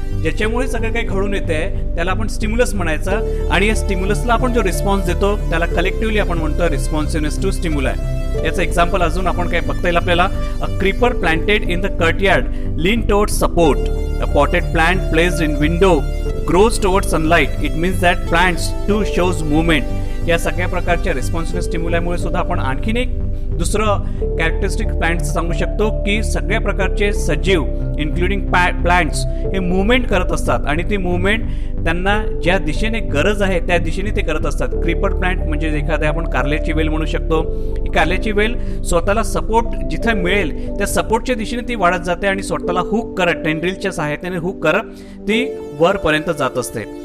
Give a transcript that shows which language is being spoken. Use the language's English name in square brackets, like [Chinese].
[Marathi] ज्याच्यामुळे सगळं काही घडून येत आहे त्याला आपण स्टिम्युलस म्हणायचं. आणि या स्टिम्युलसला आपण जो रिस्पॉन्स देतो त्याला कलेक्टिव्हली आपण म्हणतो रिस्पॉन्सिव्हनेस टू स्टिम्युलाय. याचं एक्झाम्पल अजून आपण काय बघता येईल आपल्याला. [English] A creeper planted in the courtyard lean towards support. A potted plant placed in window grows towards sunlight. It means that plants too shows movement. [Marathi] या सगळ्या प्रकारच्या रिस्पॉन्सिव्ह स्टिम्युलामुळे सुद्धा आपण आणखीन एक दुसरं कॅरेक्टरिस्टिक प्लांट्स सांगू शकतो की सगळ्या प्रकारचे सजीव इन्क्लुडिंग प्लांट्स हे मुवमेंट करत असतात आणि ती मुवमेंट त्यांना ज्या दिशेने गरज आहे त्या दिशेने ते करत असतात. क्रीपर प्लांट म्हणजे एखाद्या आपण कारल्याची वेल म्हणू शकतो. ही कारल्याची वेल स्वतःला सपोर्ट जिथे मिळेल त्या सपोर्टच्या दिशेने ती वाढत जाते आणि स्वतःला हुक करत टेंड्रिलच्या सहाय्याने हुक करत ती वरपर्यंत जात असते.